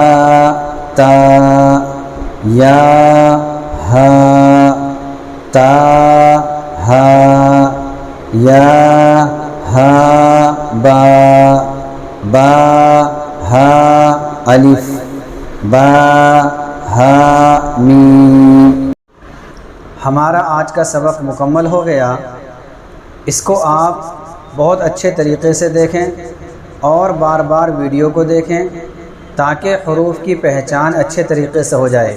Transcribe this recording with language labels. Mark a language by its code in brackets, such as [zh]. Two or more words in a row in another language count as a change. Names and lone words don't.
[ar] تا، یا ہا، تا ہا، یا ہا با، با ہا الف، با ہا میم۔ [ur] ہمارا آج کا سبق مکمل ہو گیا۔ اس کو آپ بہت اچھے طریقے سے دیکھیں اور بار بار ویڈیو کو دیکھیں تاکہ حروف کی پہچان اچھے طریقے سے ہو جائے۔